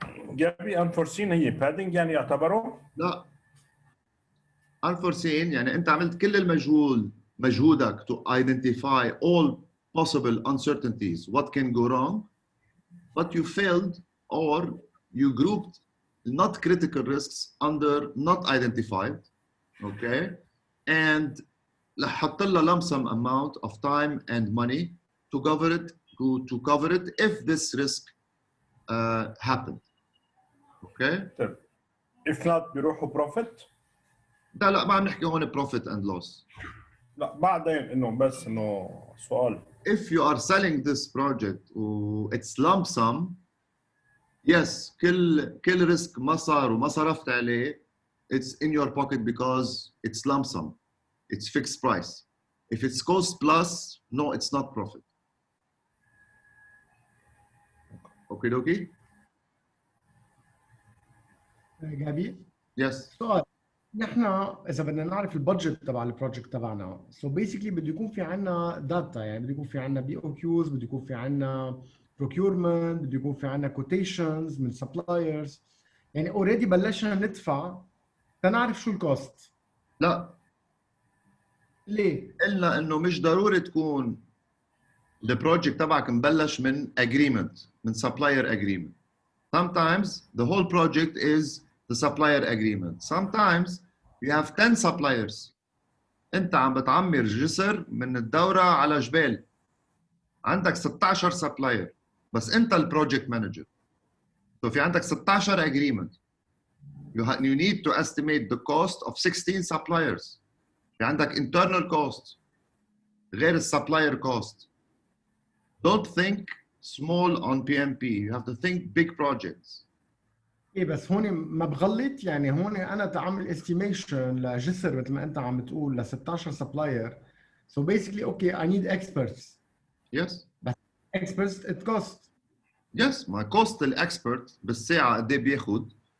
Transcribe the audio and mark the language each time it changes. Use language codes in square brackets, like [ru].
[ar] جابي unforeseen هي padding يعني يعتبروا؟ لا. [en] Unforeseen [ar] يعني أنت عملت كل المجهول مجهودك [en] to identify all possible uncertainties, what can go wrong, but you failed or you grouped not critical risks under not identified, okay? And [ar] حط لها [en] lump sum amount of time and money to cover it if this risk happened, okay? If not [ar] بيروحوا [en] profit؟ [ar] لا ما عم نحكي هون profit and loss. لا بعدين انه بس انه سؤال. [en] If you are selling this project it's lump sum, yes, [ar] كل ريسك ما صار وما صرفت عليه, [en] it's in your pocket because it's lump sum, it's fixed price. If it's cost plus, no, it's not profit. Okay, dokie? [ar] جابي [en] Yes. [ar] سؤال. نحن اذا بدنا نعرف البادجت تبع البروجكت تبعنا سو بيسكلي بده يكون في عنا داتا، يعني بده يكون في عنا بي او كيوز، بده يكون في عنا procurement، بده يكون في عنا quotations من سبلايرز، يعني اوريدي بلشنا ندفع تنعرف شو الكوست. لا، ليه؟ قلنا انه مش ضروري تكون البروجكت تبعك مبلش من agreement، من supplier agreement. [en] Sometimes the whole project is the supplier agreement. Sometimes you have 10 suppliers. [ar] انت عم بتعمر جسر من الدورة على جبال. عندك 16 supplier بس انت البروجكت مانجر. [en] So [ar] في عندك [en] 16 agreement. You need to estimate the cost of 16 suppliers. [ar] في عندك internal cost غير supplier cost. [en] Don't think small on PMP. You have to think big projects. [ar] ايه بس هون ما بغلط، يعني هون انا تعمل استيميشن لجسر مثل ما انت عم بتقول ل 16 سبلاير. [en] So basically okay I need experts. Yes. [ar] بس [en] Experts at cost. Yes, my cost [ar] الاكسبرت بالساعة قد ايه بياخد.